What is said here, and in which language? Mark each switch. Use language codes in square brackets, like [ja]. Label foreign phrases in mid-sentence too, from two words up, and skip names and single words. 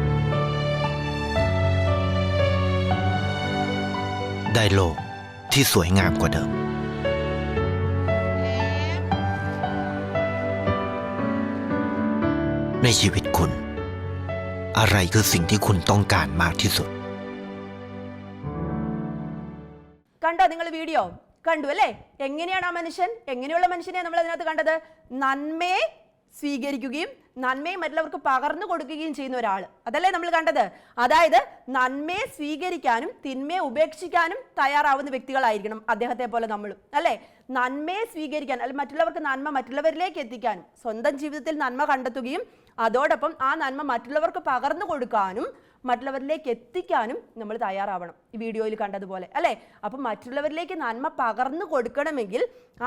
[th] ได้โลกที่สวยงามกว่าเดิม ในชีวิตคุณ อะไรคือสิ่งที่คุณต้องการมากที่สุด [ml] കണ്ടോ നിങ്ങൾ വീഡിയോ കണ്ടു അല്ലേ എങ്ങനെയാണ് ആ മനുഷ്യൻ എങ്ങനെയുള്ള മനുഷ്യനെ നമ്മൾ അതിനകത്ത് കണ്ടത് നന്മയെ സ്വീകരിക്കുകയും നന്മയെ മറ്റുള്ളവർക്ക് പകർന്നു കൊടുക്കുകയും ചെയ്യുന്ന ഒരാൾ അതല്ലേ നമ്മൾ കണ്ടത് അതായത് നന്മയെ സ്വീകരിക്കാനും തിന്മയെ ഉപേക്ഷിക്കാനും തയ്യാറാവുന്ന വ്യക്തികളായിരിക്കണം അദ്ദേഹത്തെ പോലെ നമ്മളും അല്ലേ നന്മയെ സ്വീകരിക്കാൻ അല്ലെങ്കിൽ മറ്റുള്ളവർക്ക് നന്മ മറ്റുള്ളവരിലേക്ക് എത്തിക്കാനും സ്വന്തം ജീവിതത്തിൽ നന്മ കണ്ടെത്തുകയും അതോടൊപ്പം ആ നന്മ മറ്റുള്ളവർക്ക് പകർന്നു കൊടുക്കാനും മറ്റുള്ളവരിലേക്ക് എത്തിക്കാനും നമ്മൾ തയ്യാറാവണം ഈ വീഡിയോയിൽ കണ്ടതുപോലെ അല്ലേ അപ്പം മറ്റുള്ളവരിലേക്ക് നന്മ പകർന്നു കൊടുക്കണമെങ്കിൽ ആ